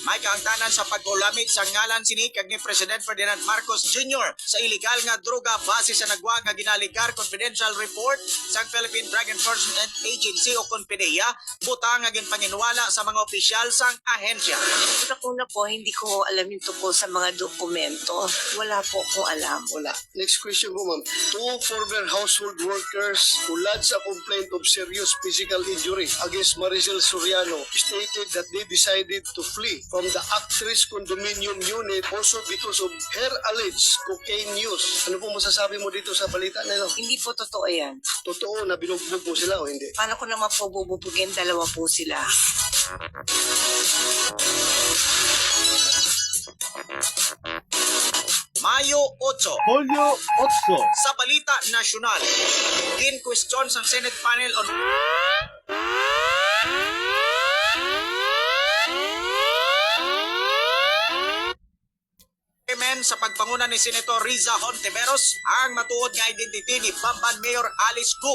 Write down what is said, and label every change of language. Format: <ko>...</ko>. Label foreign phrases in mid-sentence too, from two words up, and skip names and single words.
<hil>May kaangtanan sa pag-ulamit sa ngalan sini kag ni President Ferdinand Marcos Jr. sa illegal nga droga base sa nagwa nga ginaligar confidential report sa Philippine Drug Enforcement Agency o CONFIDEA butang nga ginpanginwala sa mga opisyal sang ahensya.</hil> <tl>Una po, hindi ko alam yung tungkol sa mga dokumento. Wala po akong alam. Wala. Next question po, ma'am.</tl> <en>Two former household workers who lodged a complaint of serious physical injury against Maricel Soriano stated that they decided to flee from the actress condominium unit also because of her alleged cocaine use.</en> <tl>Ano po masasabi mo dito sa balita na ito? Hindi po totoo yan. Totoo na binugbog mo sila o hindi? Paano ko naman po bububugin? Dalawa po sila. Mayo 8. Hulyo 8.</tl> <hil>Sa balita nasyonal, question sa Senate panel on sa pagpanguna ni Senator Riza Hontiveros ang matuod nga identity ni Bamban Mayor Alice Go.</hil>